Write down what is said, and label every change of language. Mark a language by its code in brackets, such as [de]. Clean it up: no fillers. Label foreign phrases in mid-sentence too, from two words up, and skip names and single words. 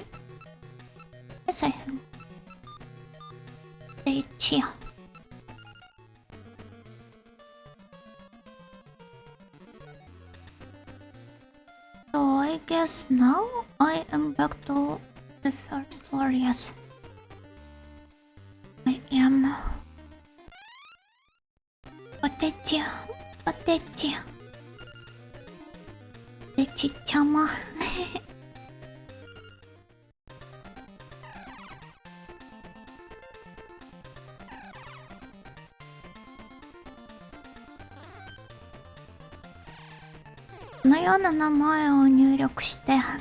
[en] Yes, I have. Chia. So I guess now I am back to the first floor, yes. I am... Potechi. Potechi. Potechi-chama. [ja] このような名前を入力して